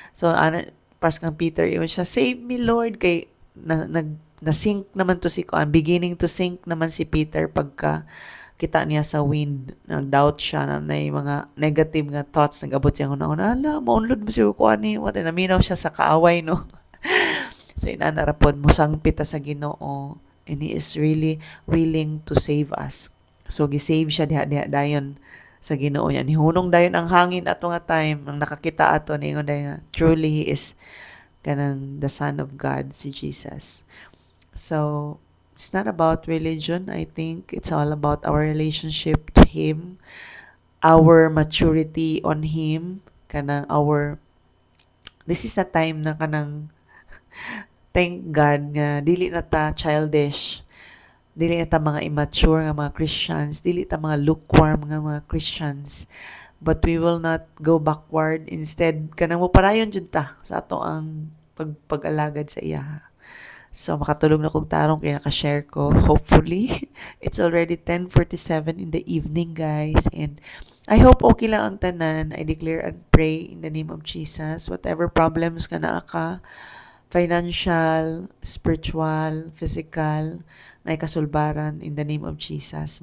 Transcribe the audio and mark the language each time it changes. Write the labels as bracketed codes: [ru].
[ceb] So, pas kang Peter, yun siya, [en] save me, Lord, [ceb] kay, na-sink naman to si Kuan, [en] beginning to sink [ceb] naman si Peter pagka kita niya sa wind, nag-doubt siya na may mga negative nga thoughts, nag-abot siya una-una, ala, maunlod mo siya Kuan ni, what, naminaw siya sa kaaway, no? So, inanarapon mo sang pita sa Ginoo, [en] and He is really willing to save us. [ceb] So, gisave siya diha dayon sa Ginoo niya. Nihunong dayon ang hangin ato nga time, ang nakakita ato ningon dayon [en] truly He is [ceb] kanang [en] the Son of God, [ceb] si Jesus. [en] So, it's not about religion. I think it's all about our relationship to Him, our maturity on Him, kanang this is the time na kanang thank God nga [ceb] dili na ta childish, dili na ta mga immature nga mga Christians, [en] dili ta mga lukewarm nga mga Christians, but we will not go backward. [ceb] Instead, kanang moparayon jud ta sa ato ang pag-alagad sa iya. So, makatulog na kong tarong kaya nakashare ko. [en] Hopefully, it's already 10:47 in the evening, guys. And I hope [ceb] okay lang ang tanan. [en] I declare and pray in the name of Jesus. Whatever problems ka na financial, spiritual, physical, na kasulbaran in the name of Jesus.